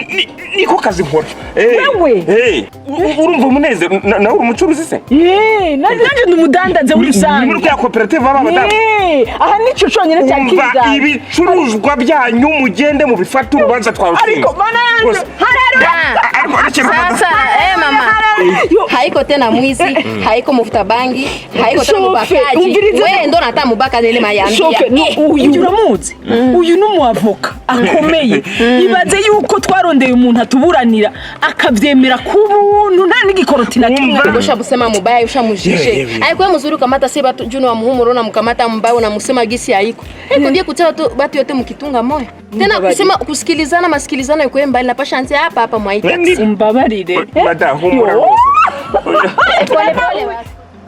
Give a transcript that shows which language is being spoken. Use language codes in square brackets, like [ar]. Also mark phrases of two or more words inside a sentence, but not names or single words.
[rn] niko kazi nkora wewe urumva umuneze nawe umucuruzi se nanje ndumudandaze urusange muri ya koperative b'abadamu aha nico cyonyine cyakiriza ibicuruzwa byanyu mugende mu bifata urubanza twarutsinze ariko mana yanjye [sw] sasa mama haiko tena mwizi haiko mufuta bangi haiko tena mubakaji wewe ndo nata mubaka nile mayambia [rn] uyu uramuzi uyu numwavoka akomeye ibaze yuko twarondeye umuntu atuburanira akavyemera kubuntu nta n'igikoroti na kimwe [sw] ngosha busema mubaya ushamujije aiko muzuri kamata se batu juno wa muhumuro na mkamata mbaya na musema gisi haiko ndiye kutia batu yote mkitunga moyo tena kusema kusikilizana masikilizano yuko mbali na pashansi hapa mwaita [rn] umbabarire madam humura [sw] pole